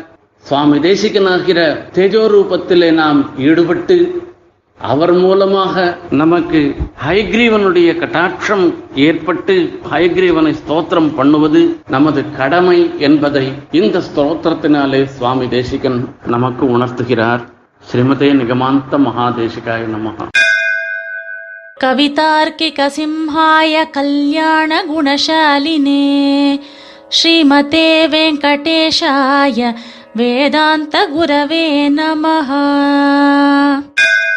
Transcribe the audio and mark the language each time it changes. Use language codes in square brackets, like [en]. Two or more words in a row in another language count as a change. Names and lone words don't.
[ta] சுவாமி தேசிகனாகிற தேஜோரூபத்திலே நாம் ஈடுபட்டு அவர் மூலமாக நமக்கு ஹயக்ரீவனுடைய கட்டாட்சம் ஏற்பட்டு ஹயக்ரீவனை ஸ்தோத்திரம் பண்ணுவது நமது கடமை என்பதை இந்த ஸ்தோத்திரத்தினாலே சுவாமி தேசிகன் நமக்கு உணர்த்துகிறார். [sa] श्रीमते निगमान्त महादेशिकाय नमः. कवितार्किक सिंहाय कल्याण गुणशालिने श्रीमते वेङ्कटेशाय वेदान्त गुरवे नमः.